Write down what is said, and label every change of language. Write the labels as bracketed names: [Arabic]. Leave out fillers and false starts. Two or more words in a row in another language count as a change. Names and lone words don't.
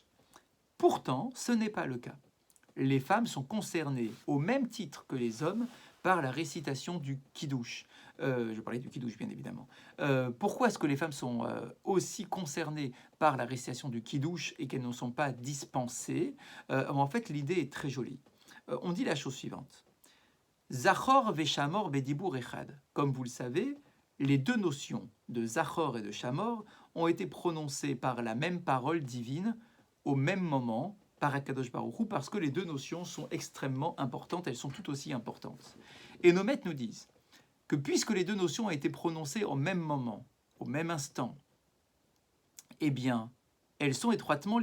[French] Pourtant, ce n'est pas le cas. Les femmes sont concernées au même titre que les hommes par la récitation du Kiddush. Je parlais du Kiddush, bien évidemment. Pourquoi est-ce que les femmes sont aussi concernées par la récitation du Kiddush et qu'elles ne sont pas dispensées? En fait, l'idée est très jolie. On dit la chose suivante. [Hebrew] זכור ושמור בדיבור אחד. [French] Comme vous le savez, les deux notions de Zachor et de Shamor ont été prononcées par la même parole divine au même moment par Akadosh Baruch Hu, parce que les deux notions sont extrêmement importantes, elles sont tout aussi importantes. Et nos maîtres nous disent que puisque les deux notions ont été prononcées au même moment, au même instant, eh bien, elles sont étroitement liées.